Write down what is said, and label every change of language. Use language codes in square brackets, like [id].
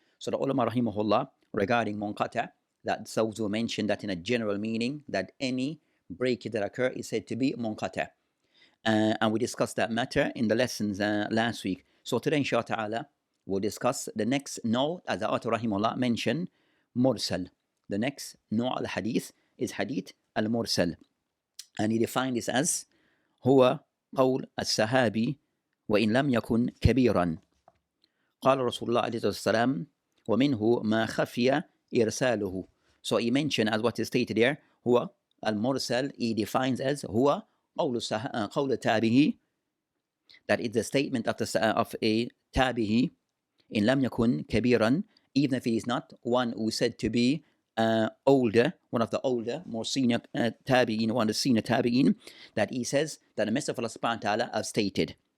[en] So the ulama rahimahullah regarding munqata', that those who mentioned that in a general meaning, that any breakage that occur is said to be munqata'. And we discussed that matter in the lessons last week. So today inshallah ta'ala we'll discuss the next note, as the author rahimahullah mentioned, Mursal. The next [ar] نوع الحديث [en] is hadith al-mursal, and he defined this as [ar] هو قول الصحابي وإن لم يكن كبيرا قال رسول الله عليه الصلاة والسلام ومنه ما خفي إرساله. [en] So he mentioned, as what is stated here, هو al-mursal, he defines as [ar] هو قول التابعي, [en] that is the statement of a tabi'i, [ar] إن لم يكن كبيرا, [en] even if he is not one who is said to be older, one of the older, more senior tabi'in, one of the senior tabi'in, that he says that the Messenger of Allah subhanahu wa ta'ala have stated.